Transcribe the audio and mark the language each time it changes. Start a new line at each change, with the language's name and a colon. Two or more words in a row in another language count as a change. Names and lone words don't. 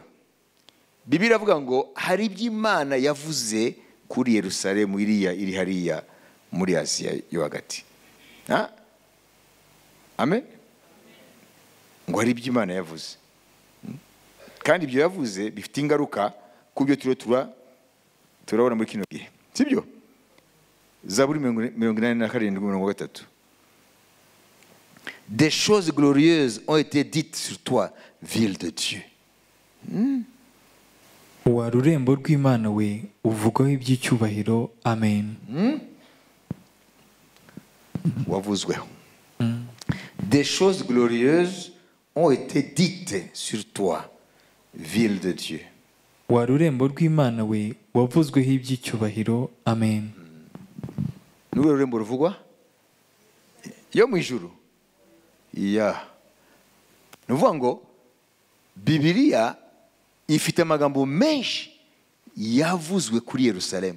Kinyarwanda: Bibiliya iravuga ngo hari ibyo Imana yavuze kuri Yerusalemu iri hariya muri Aziya yo hagati. Amen. Ngo hari ibyo Imana yavuze, kandi ibyo yavuze bifite ingaruka ku byo turabona muri kino gihe, sibyo? Zaburi 87:3.
French: Des choses glorieuses ont été dites sur toi, ville de Dieu.
Kinyarwanda: Wa rurembo rw'Imana we, uvugaho iby'icyubahiro. Amen. Wavuzweho.
French: Des choses glorieuses ont été dites sur toi, ville de Dieu.
Kinyarwanda: Wa rurembo rw'Imana we, wavuzweho iby'icyubahiro. Amen. N'uru rurembo ruvugwa yo mu ijuru. Nuvuga ngo Bibiliya ifite amagambo menshi yavuzwe kuri Yerusalemu.